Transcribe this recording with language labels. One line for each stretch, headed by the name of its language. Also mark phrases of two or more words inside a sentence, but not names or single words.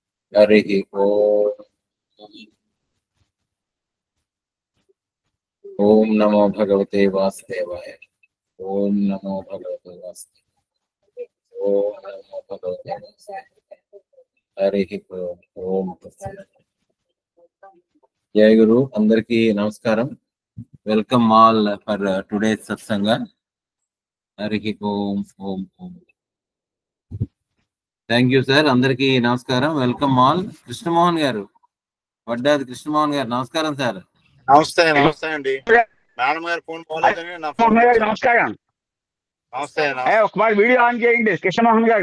Sanskrit: हरिः ओम्। ओम नमो भगवते वासुदेवाय। ओम नमो भगवते वासुदेवाय। ओम नमो भगवते वासुदेवाय। हरिः ओम।
Telugu: జయ గురు అందరికీ నమస్కారం।
English: Welcome all for today satsang.
Sanskrit: हरिः ओम ओम ओम।
English: Thank you sir.
Telugu: అందరికీ నమస్కారం.
English: Welcome all.
Telugu: కృష్ణమోహన్ గారు, వడ్డాది కృష్ణమోహన్ గారు, నమస్కారం సార్. నమస్తే నమస్తే అండి. మేడం గారు ఫోన్ పోలేదని నా ఫోన్. నమస్కారం. నమస్తే. ఒకసారి వీడియో ఆన్ చేయండి కృష్ణమోహన్ గారు.